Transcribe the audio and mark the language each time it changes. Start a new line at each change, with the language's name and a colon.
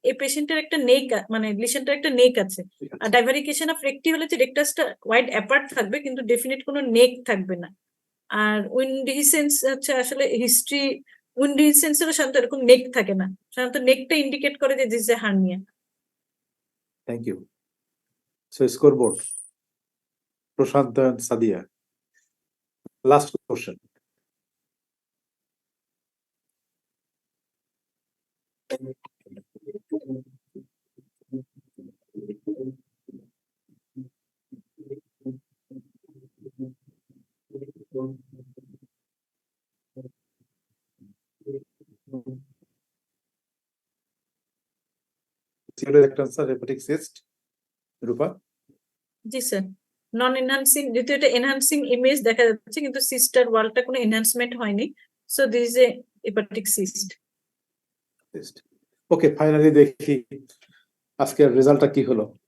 Bangla: এই পেশেন্টের একটা নেক মানে লিশনটার একটা নেক আছে। আর ডাইভারিকেশন অফ রেক্টি হলে যে রেক্টাসটা ওয়াইড অ্যাপার্ট থাকবে কিন্তু ডেফিনেট কোনো নেক থাকবে না। আর উইন্ডিসেন্স হচ্ছে আসলে হিস্ট্রি, উইন্ডিসেন্সেরও সাধারণত এরকম নেক থাকে না, সাধারণত নেকটা ইন্ডিকেট করে যে this A hernia.
English: Thank you. So scoreboard. Prashant and Sadia. Last question. Correct answer, hepatic cyst. Rupa?
Bangla: G sir, non enhancing, যেহেতু এটা এনহান্সিং ইমেজ দেখা যাচ্ছে কিন্তু সিস্টার ওয়ালটা কোনো এনহান্সমেন্ট হয়নি,
English: So this is a hepatic cyst. Cyst.
Bangla: Okay, finally দেখি আজকের রেজাল্টটা কি হলো।